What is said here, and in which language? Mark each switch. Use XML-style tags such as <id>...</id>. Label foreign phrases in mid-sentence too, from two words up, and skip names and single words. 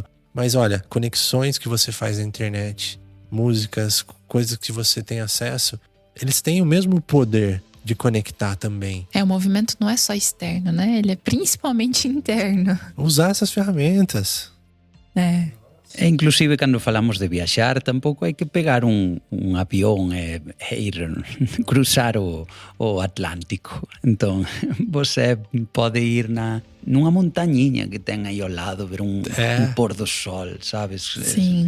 <pt>Mas olha, conexões que você faz na internet, músicas, coisas que você tem acesso, eles têm o mesmo poder de conectar também. O movimento não é só externo, né? Ele é principalmente interno. Usar essas ferramentas.</pt> <gl>E inclusive cando falamos de viaxar, tampouco hai que pegar un avión e ir cruzar o Atlántico. Entón, você pode ir nunha montañiña que ten aí ao lado, ver un pôr do sol, sabes?</gl> <pt>Sim.</pt>